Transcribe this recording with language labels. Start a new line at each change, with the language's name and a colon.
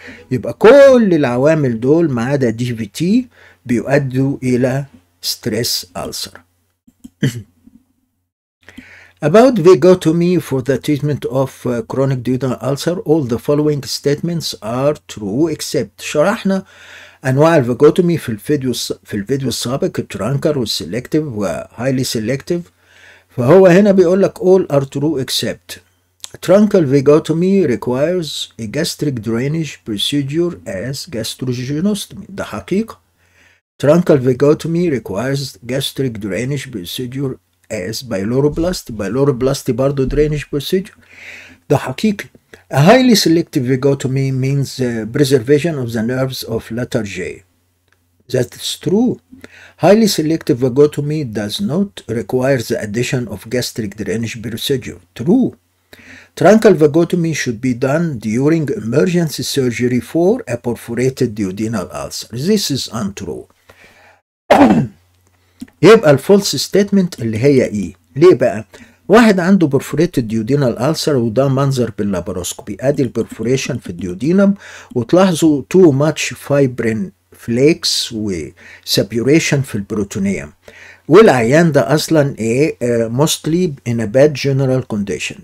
Arabic: يبقى كل العوامل دول ما عدا دي في تي بيؤدوا إلى stress ulcer.
English: About vagotomy for the treatment of chronic duodenal ulcer, all the following statements are true except.
Arabic: شرحنا أنواع الفاجوتومي في الفيديو السابق، الترانكر والسيلكتيف وهايلي سيلكتيف. فهو هنا بيقول لك
English: all are true except. Truncal vagotomy requires a gastric drainage procedure as gastrointestinal.
Arabic: ده حقيقة.
English: Truncal vagotomy requires gastric drainage procedure as pyloroplasty. Pyloroplasty
Arabic: برضه
English: drainage procedure.
Arabic: ده حقيقي.
English: A highly selective vagotomy means preservation of the nerves of letter J. That's true. Highly selective vagotomy does not require the addition of gastric drainage procedure. True. Truncal vagotomy should be done during emergency surgery for a perforated duodenal ulcer. This is untrue.
Arabic: يبقى الفولس ستيتمنت اللي هي ايه؟ ليه بقى؟ واحد عنده برفوريتد ديودينال ألسر وده منظر باللاباروسكوبي، ادي البرفوريشن في الديودينم، وتلاحظوا تو ماتش فايبرين فليكس وسابيوريشن في البروتونيوم، والعيان ده اصلا ايه؟ موستلي ان ا باد جنرال كونديشن.